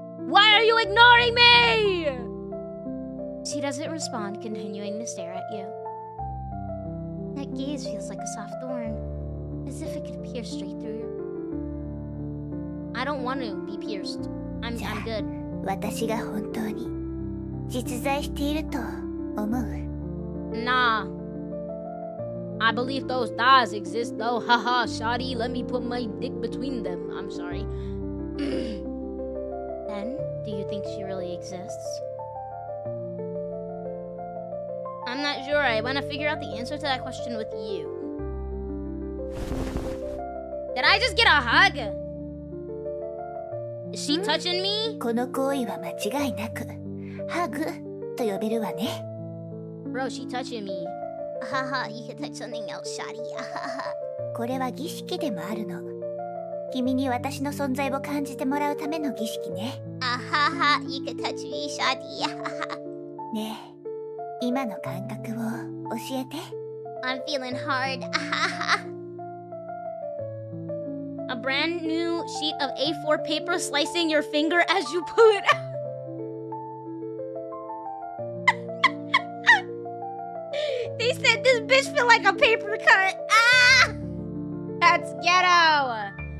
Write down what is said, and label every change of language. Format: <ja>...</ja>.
<en>Why are you ignoring me? She doesn't respond, continuing to stare at you. That gaze feels like a soft thorn, as if it could pierce straight through you. I don't want to be pierced. I'm good.</en> <ja>私が本当に実在していると思う?</ja> <en>Nah. I believe those thighs exist though. Haha, shoddy, let me put my dick between them. I'm sorry. Then, do you think she really exists? I'm not sure. I want to figure out the answer to that question with you. Did I just get a hug? Is she touching me?</en> <ja>この行為は間違いなくハグと呼べるわね。</ja> <en>Bro, she touching me. Haha, you can touch something else, Shadi.</en> <ja>これは儀式でもあるの。君に私の存在を感じてもらうための儀式ね。</ja> <en>Haha, you can touch me, Shadi.</en> <ja>ねえ、今の感覚を教えて。</ja> <en>I'm feeling hard. A brand new sheet of A4 paper slicing your finger as you pull it out. They said this bitch feel like a paper cut. Ah! That's ghetto.</en>